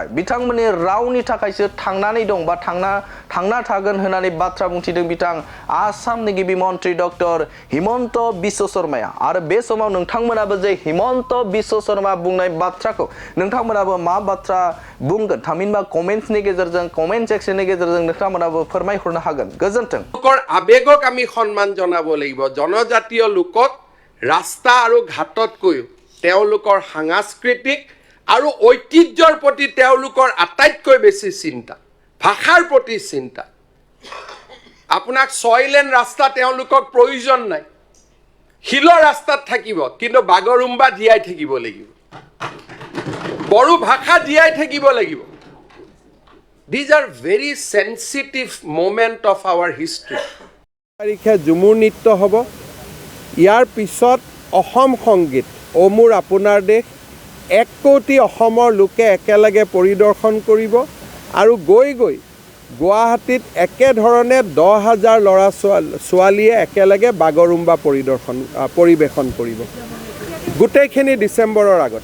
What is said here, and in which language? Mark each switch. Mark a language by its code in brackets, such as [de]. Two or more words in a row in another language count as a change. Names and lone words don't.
[brx] थाखायसो थांनानै दं बा थांना थागोन होननानै बाथ्रा बुंथिदों बिथां आसामनि गिबि मन्त्रि डक्टर हिमन्त बिश्व शर्माया आरो बे समाव नोंथांमोनाबो जे हिमन्त बिश्व शर्मा बुंनाय बाथ्राखौ नोंथांमोनाबो मा बाथ्रा बुंगोन थामहिनबा कमेन्ट्सनि गेजेरजों कमेन्ट सेक्शननि गेजेरजों नोंथांमोनाबो फोरमायहरनो हागोन गोजोन्थों [as] आवेगक আমি সন্মান জনাব লাগিব জনজাতীয় লোকক ৰাস্তা আৰু ঘাটতকৈও তেওঁলোকৰ সাংস্কৃতিক আৰু ঐতিহ্যৰ প্ৰতি তেওঁলোকৰ আটাইতকৈ বেছি চিন্তা ভাষাৰ প্ৰতি চিন্তা আপোনাক 6 লেন ৰাস্তা তেওঁলোকক প্ৰয়োজন নাই শিলৰ ৰাস্তাত থাকিব কিন্তু বাগৰুম্বা জীয়াই থাকিব লাগিব বড়ো ভাষা জীয়াই থাকিব লাগিব [en] These are very sensitive moment of our history. [as] তাৰিখে ঝুমুৰ নৃত্য হ'ব ইয়াৰ পিছত অসম সংগীত অ মোৰ আপোনাৰ দেশ 1 কোটি অসমৰ লোকে একেলগে পৰিদৰ্শন কৰিব আৰু গৈ গুৱাহাটীত একেধৰণে 10,000 ল'ৰা ছোৱালীয়ে একেলগে বাগৰুম্বা পৰিৱেশন কৰিব গোটেইখিনি ডিচেম্বৰৰ আগতে